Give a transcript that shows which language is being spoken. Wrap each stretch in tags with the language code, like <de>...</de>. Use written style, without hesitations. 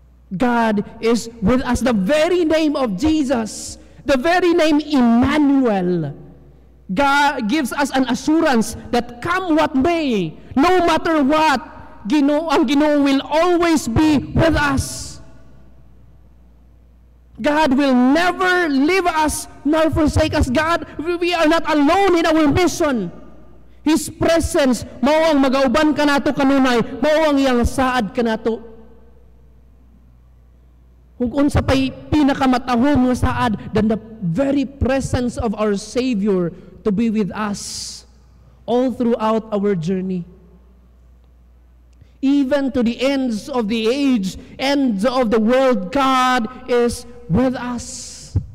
<en>God is with us. The very name of Jesus, the very name Emmanuel, God gives us an assurance that come what may, no matter what,</en> <ceb>ang Ginoo</ceb> <en>will always be with us. God will never leave us nor forsake us. We are not alone in our mission. His presence,</en> <ceb>mao ang magauban ka nato kanunay, mao ang iyang saad ka nato. Kung unsa pa'y pinakamatahom nga saad</ceb> <en>than the very presence of our Savior to be with us all throughout our journey. Even to the ends of the age, ends of the world, God is with us.</en>